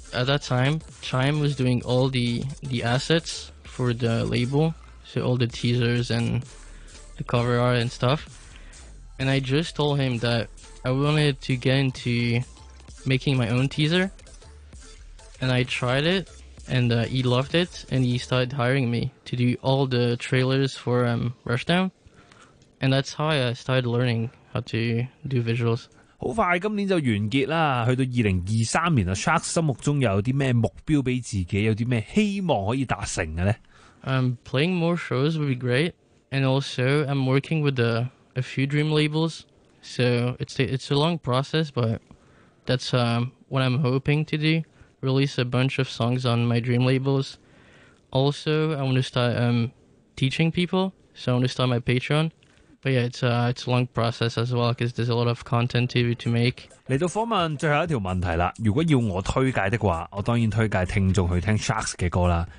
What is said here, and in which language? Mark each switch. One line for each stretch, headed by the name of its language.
English: At that time, Chime was doing all the assets for the label, so all the teasers and the cover art and stuff, and I just told him thatI wanted to get into making my own teaser, and I tried it, and he loved it, and he started hiring me to do all the trailers for Rushdown, and that's how I started learning how to do visuals.
Cantonese: 好快今年就完结啦，去到2023年啊 ，Sharks 心目中有啲咩目标俾自己，有啲咩希望可以达成嘅咧
English: ？Playing more shows would be great, and also I'm working with a few dream labels. So it's a long process, but that's what I'm hoping to do. Release a bunch of songs on my dream labels. Also, I want to start teaching people, so I want to start my Patreon. But yeah, it's a long process as well, because there's a lot of content to make.
Cantonese: 来到访问最后一条问题啦，如果要我推介的话，我当然推介听众去听 Sharks 嘅歌啦。